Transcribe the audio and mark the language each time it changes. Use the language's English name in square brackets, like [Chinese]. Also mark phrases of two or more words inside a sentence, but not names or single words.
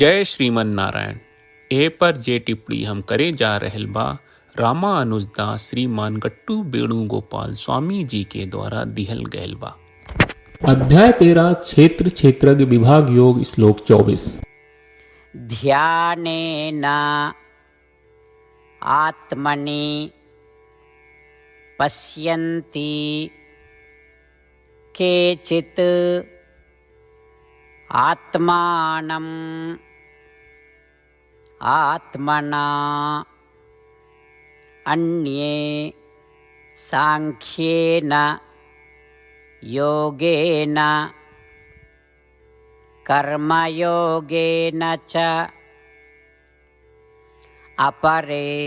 [Bhojpuri] जय श्रीमन नारायण। ए पर जे टिप्पणी हम करे जा रहल बा रामानुजदास श्रीमान गट्टू वेणुगोपाल स्वामी जी के द्वारा दिहल गयल बा। अध्याय 13 क्षेत्र क्षेत्रज्ञ विभाग योग श्लोक 24। [Sanskrit] ध्यानेन आत्मनि पश्यन्ति केचित् आत्मानम् आत्मना अन्ये सांख्येन योगेन कर्मयोगेन च अपरे